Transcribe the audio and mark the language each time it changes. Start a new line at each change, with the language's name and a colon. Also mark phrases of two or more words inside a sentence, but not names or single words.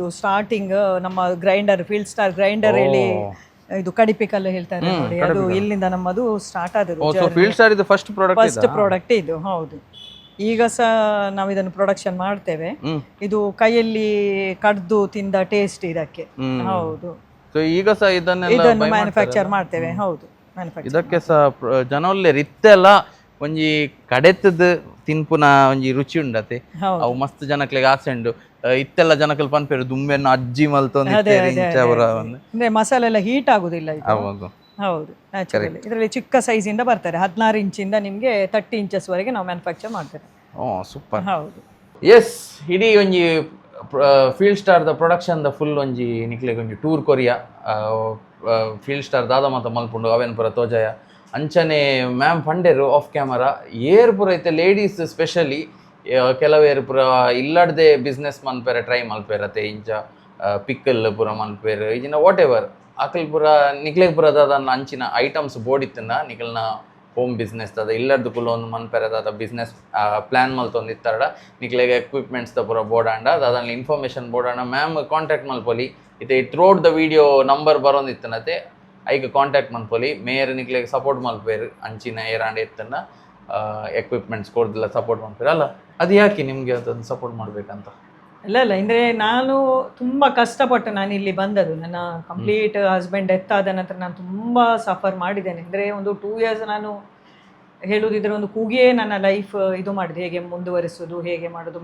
Kannada: ಸ್ಟಾರ್ಟಿಂಗ್ ನಮ್ಮ ಗ್ರೈಂಡರ್, ಫೀಲ್ಡ್ ಸ್ಟಾರ್ ಗ್ರೈಂಡರ್ ಹೇಳಿ, ಇದು ಕಡಿಪಿಕಲ್ಲು ಹೇಳ್ತಾರೆ ನೋಡಿ, ಅದು ಇಲ್ಲಿಂದ ನಮ್ಮದು ಸ್ಟಾರ್ಟ್ ಆದದ್ದು. ಫಸ್ಟ್ ಪ್ರಾಡಕ್ಟ್ ಇದು. ಹೌದು. ಈಗ ಸಹ ನಾವು ಇದನ್ನು ಪ್ರೊಡಕ್ಷನ್ ಮಾಡ್ತೇವೆ. ಇದು ಕೈಯಲ್ಲಿ ಕಡ್ದು ತಿಂದ ಟೇಸ್ಟ್ ಇದಕ್ಕೆ. ಹೌದು. ಈಗ ಸಹ ಇದನ್ನು ಮ್ಯಾನುಫ್ಯಾಕ್ಚರ್ ಮಾಡ್ತೇವೆ. ಹೌದು,
Tulu: ಇದಕ್ಕೆ ಸಹ ಜನೊಲ್ಲೆ ರಿತ್ತೆಲ್ಲ ಒಂಜಿ ಕಡೆತದ ತಿನ್ಪುನ ಒಂಜಿ ರುಚಿ ಉಂಡತೆ. ಅವು ಮಸ್ತ್ ಜನಕ್ಲೆಗ್ ಆಸೆ ಉಂಡು. ಇತ್ತೆಲ್ಲ ಜನಕಲ್ ಪನ್ಪೇರು ದುಂಬೆನ್ನು ಅಜ್ಜಿ
Kannada: ಅಂದ್ರೆ ಮಸಾಲೆ ಎಲ್ಲ ಹೀಟ್ ಆಗುದಿಲ್ಲ. ಹೌದು, ನ್ಯಾಚುರಲಿ. ಇದರಲ್ಲಿ ಚಿಕ್ಕ ಸೈಜ್ ಇಂದ ಬರ್ತಾರೆ, 16 ಇಂಚಿಂದ ನಿಮಗೆ 30 ಇಂಚಸ್ ವರೆಗೆ ನಾವು ಮ್ಯಾನುಫ್ಯಾಕ್ಚರ್ ಮಾಡ್ತೇವೆ. ಸೂಪರ್. ಹೌದು.
Tulu: ಎಸ್, ಇಡೀ ಒಂಜಿ ಫೀಲ್ಡ್ ಸ್ಟಾರ್ ದ ಪ್ರೊಡಕ್ಷನ್ ದ ಫುಲ್ ಒಂಜಿ ನಿಕ್ಲೆಗ್ ಒಂಜಿ ಟೂರ್ ಕೊರಿಯಾ. ಫೀಲ್ಡ್ ಸ್ಟಾರ್ ದಾದ ಮಾತ ಮಲ್ಪುಂಡು ಅವೇನ್ ಪುರ ತೋಜಾಯ ಅಂಚನೆ ಮ್ಯಾಮ್ ಪಂಡೆರು
English: off camera
Tulu: ಏರ್ ಪುರ ಐತೆ.
English: ladies specially
Tulu: ಕೆಲವೇರು ಪುರ ಇಲ್ಲಡ್ದೆ ಬಿಸ್ನೆಸ್ ಮನ್ಪೇರೆ ಟ್ರೈ ಮಲ್ಪೇರತೆ. ಇಂಚ ಪಿಕ್ಕಲ್ ಪುರ ಮಲ್ಪೇರು ಈಜಿನ
English: what ever
Tulu: ಆಕಲ್ ಪುರ ನಿಕ್ಲೆಗ್ ಪುರ ದಾದ ಅಂಚಿನ ಐಟಮ್ಸ್ ಬೋರ್ಡ್ ಇತ್ತನ ನಿಕಲ್ನ
English: home business
Tulu: ಅದ ಇಲ್ಲದ್ದು ಕುಲ ಒಂದು ಮನ್ಪೆರದ
English: business plan
Tulu: ಮಲ್ತೊಂದಿತ್ತಾರ ನಿಕ್ಲೆಗ್ ಎಕ್ವಿಪ್ಮೆಂಟ್ಸ್ ದ ಪೂರ ಬೋಡಾಂಡ ಅದಾದಲ್ಲಿ ಇನ್ಫಾರ್ಮೇಷನ್ ಬೋಡಾಂಡ ಮ್ಯಾಮ್ ಕಾಂಟ್ಯಾಕ್ಟ್ ಮಲ್ಪೊಲಿ ಇದು ಥ್ರೋಟ್ ದ ವಿಡಿಯೋ ನಂಬರ್ ಬರೋಂದಿತ್ತನತೆ ಐಗೆ ಕಾಂಟ್ಯಾಕ್ಟ್ ಮಲ್ಪೊಲಿ ಮೇಯರ್ ನಿಕ್ಲೆಗ್ ಸಪೋರ್ಟ್ ಮಲ್ಪೇರು ಅಂಚಿನ ಏರಾಂಡ್ ಎತ್ತನ್ನ ಎಕ್ವಿಪ್ಮೆಂಟ್ಸ್
Kannada: ಕೊಡ್ದಿಲ್ಲ ಸಪೋರ್ಟ್ ಮಾಡ್ತಾರೆ ಅಲ್ಲ ಅದು ಯಾಕೆ ನಿಮಗೆ ಅದನ್ನು ಸಪೋರ್ಟ್ ಮಾಡಬೇಕಂತ? ಇಲ್ಲ ಅಂದರೆ ನಾನು ತುಂಬ ಕಷ್ಟಪಟ್ಟು ನಾನು ಇಲ್ಲಿ ಬಂದದ್ದು. ನನ್ನ
English: complete husband death
Kannada: ಆದ ನಂತರ ನಾನು ತುಂಬ ಸಫರ್ ಮಾಡಿದ್ದೇನೆ. ಅಂದರೆ ಒಂದು 2 years ನಾನು ಹೇಳುವುದಿದ್ರೆ ಒಂದು ಕೂಗಿಯೇ ನನ್ನ ಲೈಫ್ ಇದು ಮಾಡಿದೆ, ಹೇಗೆ ಮುಂದುವರಿಸೋದು, ಹೇಗೆ ಮಾಡೋದು.